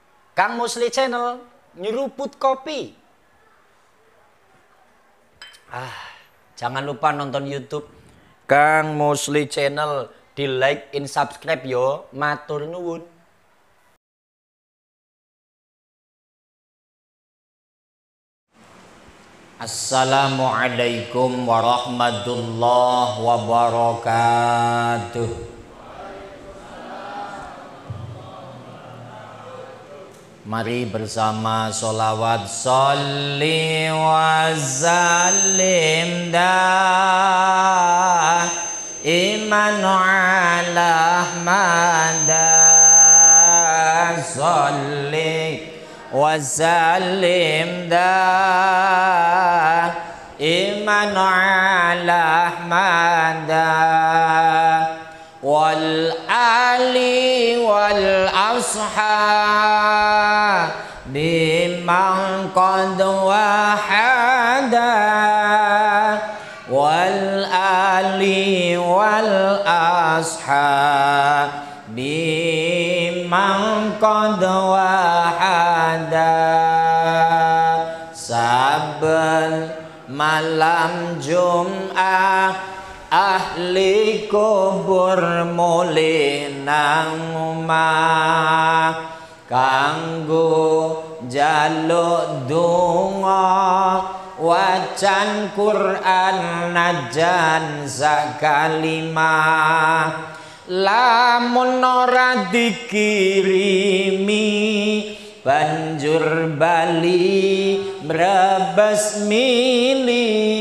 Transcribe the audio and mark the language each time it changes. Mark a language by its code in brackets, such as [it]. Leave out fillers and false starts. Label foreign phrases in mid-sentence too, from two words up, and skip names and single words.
[jv] Kang Musli Channel nyeruput kopi. [id] Jangan lupa nonton YouTube Kang Musli Channel, di like, in subscribe yo, [jv] matur nuwun. [ar] السلام عليكم ورحمة الله وبركاته. [id] Mari bersama [ar] sholawat صلّ وسلّم إيمان على أحمد صلّ وسلّم إيمان على أحمد والآل والأصحاب بمن قد وحّد والآل والأصحاب بمن قد وحّد wal ali wal ashab biman qad wahada. [jv] Saben malam Jum'ah ahli kubur mulih nang omah kanggo jaluk donga wacan Quran najan sakalimah lamun ora dikirimi banjur bali mrebes mili